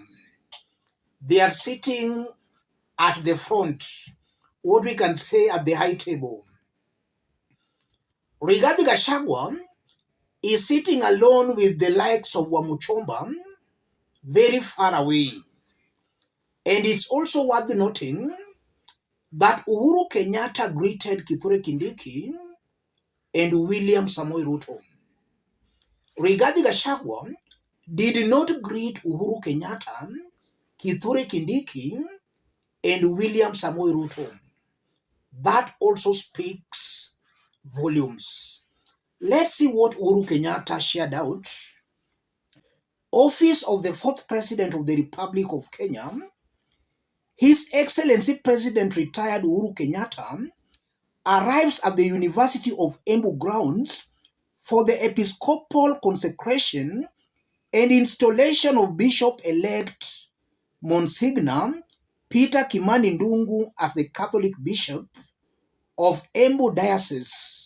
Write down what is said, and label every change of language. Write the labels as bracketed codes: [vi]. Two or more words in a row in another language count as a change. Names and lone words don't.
[en] They are sitting at the front, what we can say at the high table. Rigathi REFUSES is sitting alone with the likes of Wamuchomba, very far away. And it's also worth noting that Uhuru Kenyatta greeted Kithure Kindiki and William Samoei Ruto. Rigathi REFUSES did not greet Uhuru Kenyatta, Kithure Kindiki, and William Samoei Ruto. That also speaks volumes. Let's see what Uhuru Kenyatta shared out. Office of the 4th President of the Republic of Kenya, His Excellency President retired Uhuru Kenyatta arrives at the University of Embu grounds for the Episcopal consecration and installation of Bishop-elect Monsignor Peter Kimani Ndung'u as the Catholic Bishop of Embu Diocese.